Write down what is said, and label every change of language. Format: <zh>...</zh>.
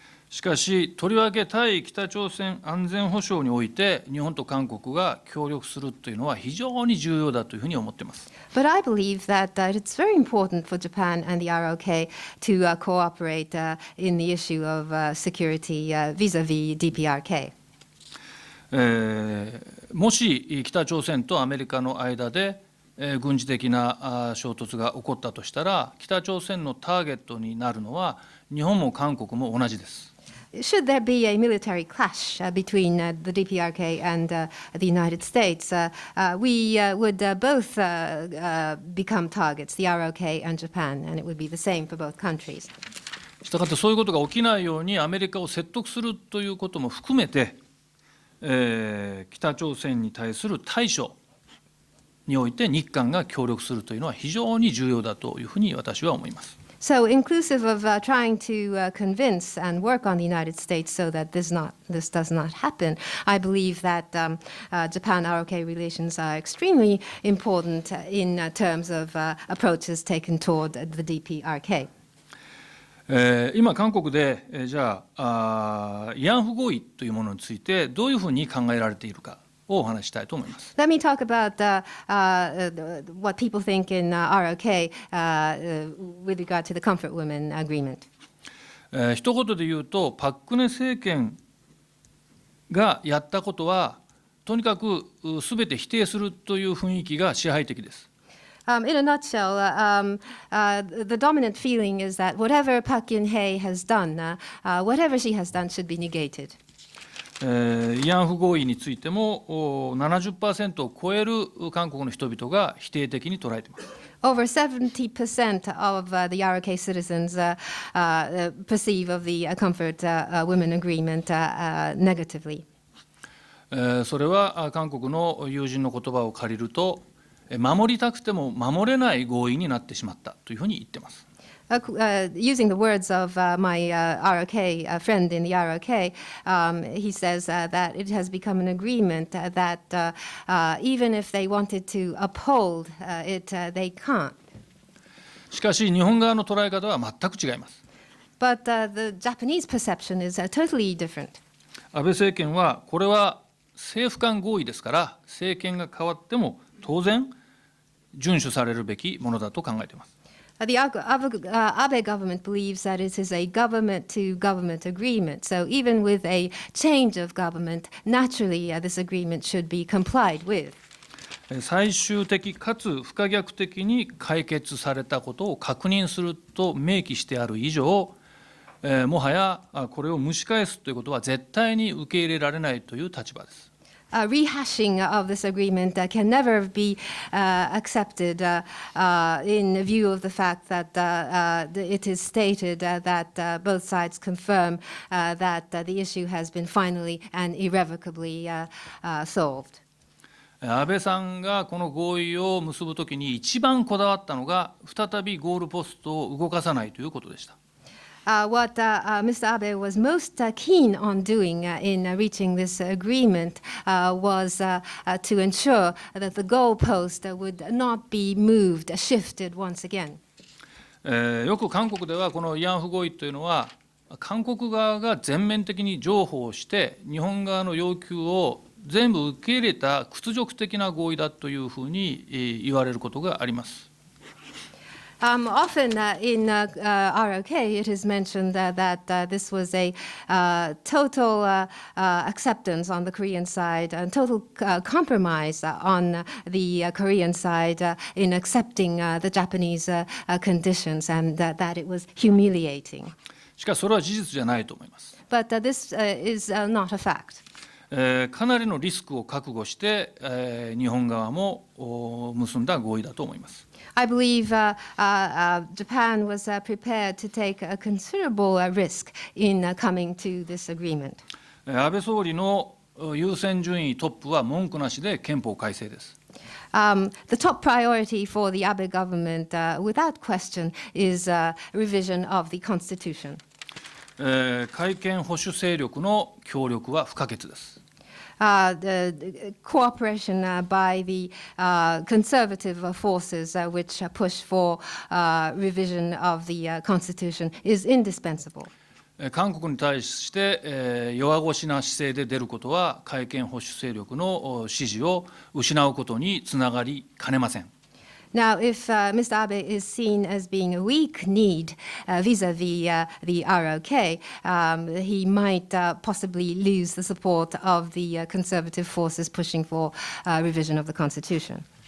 <ja>しかし、とりわけ対北朝鮮安全保障において日本と韓国が協力するというのは非常に重要だというふうに思っています。</ja> <en>But I believe that it's very important for Japan and the ROK to cooperate in the issue of security vis-a-vis DPRK.</en> <ja>もし北朝鮮とアメリカの間で軍事的な衝突が起こったとしたら、北朝鮮のターゲットになるのは日本も韓国も同じです。</ja> <en>Should there be a military clash between the DPRK and the United States, we would both become targets, the ROK and Japan, and it would be the same for both countries.</en> <ja>したがってそういうことが起きないようにアメリカを説得するということも含めて、北朝鮮に対する対処において日韓が協力するというのは非常に重要だというふうに私は思います。</ja> <en>So, inclusive of trying to convince and work on the United States so that this does not happen, I believe that Japan-ROK relations are extremely important in terms of approaches taken toward the DPRK.</en> <ja>今、韓国でじゃあ慰安婦合意というものについてどういうふうに考えられているかをお話したいと思います。</ja> <en>Let me talk about what people think in ROK with regard to the Comfort Women Agreement.</en> <ja>一言で言うと、パク・クネ政権がやったことは、とにかくすべて否定するという雰囲気が支配的です。</ja> <en>In a nutshell, the dominant feeling is that whatever Park Geun-hye has done, whatever she has done should be negated.</en> <ja>慰安婦合意についても 70% を超える韓国の人々が否定的に捉えています。</ja> <en>Over 70% of the ROK citizens perceive of the Comfort Women Agreement negatively.</en> <ja>それは韓国の友人の言葉を借りると、守りたくても守れない合意になってしまったというふうに言っています。</ja> <en>Using the words of my ROK friend in the ROK, he says that it has become an agreement that even if they wanted to uphold it, they can't.</en> <ja>しかし日本側の捉え方は全く違います。</ja> <en>But the Japanese perception is totally different.</en> <ja>安倍政権はこれは政府間合意ですから政権が変わっても当然遵守されるべきものだと考えています。</ja> <en>The Abe government believes that it is a government-to-government agreement. So even with a change of government, naturally this agreement should be complied with.</en> <ja>最終的かつ不可逆的に解決されたことを確認すると明記してある以上、もはやこれを蒸し返すということは絶対に受け入れられないという立場です。</ja> <en>Rehashing of this agreement can never be accepted in view of the fact that it is stated that both sides confirm that the issue has been finally and irrevocably solved.</en> <ja>安倍さんがこの合意を結ぶときに一番こだわったのが再びゴールポストを動かさないということでした。</ja> <en>What Mr. Abe was most keen on doing in reaching this agreement was to ensure that the goalpost would not be moved, shifted once again.</en> <ja>よく韓国ではこの慰安婦合意というのは韓国側が全面的に譲歩をして日本側の要求を全部受け入れた屈辱的な合意だというふうに言われることがあります。</ja> <en>Often in ROK, it is mentioned that this was a total acceptance on the Korean side, and total compromise on the Korean side in accepting the Japanese conditions, and that it was humiliating.</en> <ja>しかしそれは事実じゃないと思います。</ja> <en>But this is not a fact.</en> <ja>かなりのリスクを覚悟して、日本側も結んだ合意だと思います。</ja> <en>I believe Japan was prepared to take a considerable risk in coming to this agreement.</en> <ja>安倍総理の優先順位トップは文句なしで憲法改正です。</ja> <en>The top priority for the Abe government, without question, is revision of the constitution.</en> <ja>改憲保守勢力の協力は不可欠です。</ja> <en>The cooperation by the conservative forces which push for revision of the constitution is indispensable.</en> <ja>韓国に対して弱腰な姿勢で出ることは改憲保守勢力の支持を失うことにつながりかねません。</ja> <en>Now, if Mr. Abe is seen as being a weak-kneed vis-à-vis the ROK, he might possibly lose the support of the conservative forces pushing for revision of the constitution.</en>